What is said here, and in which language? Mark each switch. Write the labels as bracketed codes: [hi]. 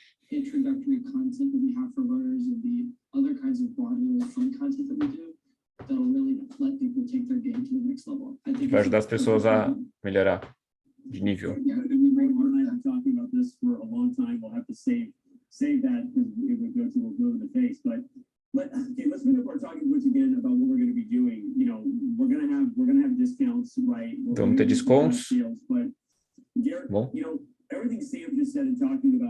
[en] Introductory content that we have for learners and the other kinds of broad and fun content that we do that'll really let people take their game to the next level. I think [pt] vai ajudar as pessoas a melhorar de nível. [en] Talking about this for a long time. We'll have to save that because it would go to the face. But okay, let's move forward talking once again about what we're going to be doing. You know, we're going to have discounts, right? [pt] Vamos ter descontos. Bom. [en] You know, everything Sam just said and talking about